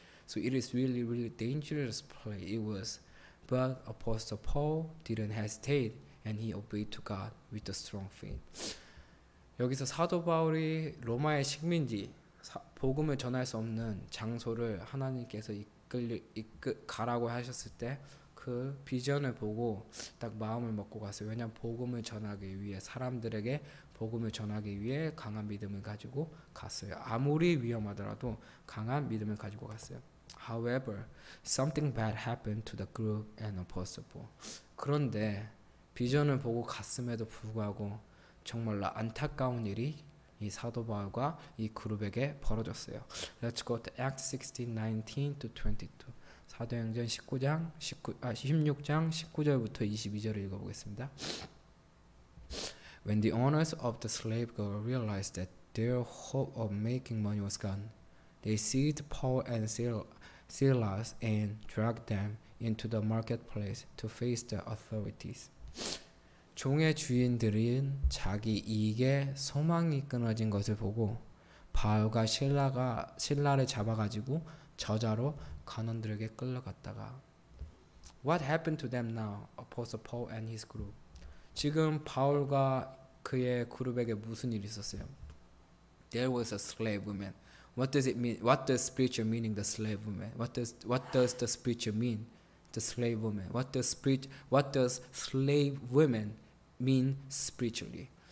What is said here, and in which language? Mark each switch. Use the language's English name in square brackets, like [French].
[English] So it is really, really dangerous place. It was, but Apostle Paul didn't hesitate and he obeyed to God with a strong faith. [Korean] 여기서 사도 바울이 로마의 식민지, 복음을 전할 수 없는 장소를 하나님께서 가라고 하셨을 때 그 비전을 보고 딱 마음을 먹고 갔어요. 왜냐하면 복음을 전하기 위해 사람들에게 복음을 전하기 위해 강한 믿음을 가지고 갔어요. 아무리 위험하더라도 강한 믿음을 가지고 갔어요. [English] However, something bad happened to the group and Apostle Paul. [Korean] 그런데 비전을 보고 갔음에도 불구하고 정말로 안타까운 일이 이 사도 바울과 이 그룹에게 벌어졌어요. [English] Let's go to Acts 16:19 to 22. [Korean] 사도행전 16장 19절부터 22절을 읽어보겠습니다. [English] When the owners of the slave girl realized that their hope of making money was gone, they seized Paul and Silas and dragged them into the marketplace to face the authorities. [Korean] 종의 주인들은 자기 이익에 소망이 끊어진 것을 보고 바울과 신라를 잡아가지고 저자로 관원들에게 끌려갔다가 [English] What happened to them now? Apostle Paul and his group. [Korean] 지금 바울과 그의 그룹에게 무슨 일이 있었어요? [English] There was a slave woman. What does it mean? What does spiritual meaning the slave woman? What does the spiritual mean? The slave woman. What does slave women mean spiritually?